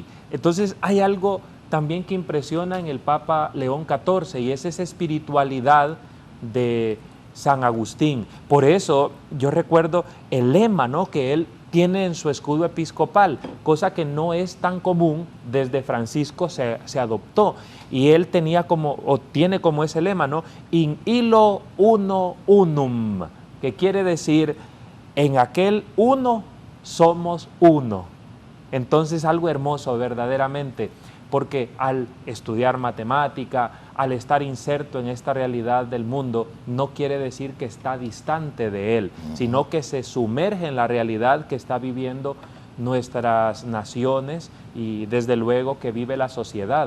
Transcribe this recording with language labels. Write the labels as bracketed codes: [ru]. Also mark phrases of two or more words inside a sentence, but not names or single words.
[es] Entonces hay algo también que impresiona en el Papa León XIV, y es esa espiritualidad de San Agustín. Por eso yo recuerdo el lema, ¿no?, que él tiene en su escudo episcopal, cosa que no es tan común. Desde Francisco se adoptó, y él tenía tiene como ese lema, ¿no? [la] In illo uno unum, [es] que quiere decir: en aquel uno somos uno. Entonces, algo hermoso verdaderamente, porque al estudiar matemática, al estar inserto en esta realidad del mundo, no quiere decir que está distante de él, sino que se sumerge en la realidad que está viviendo nuestras naciones y desde luego que vive la sociedad.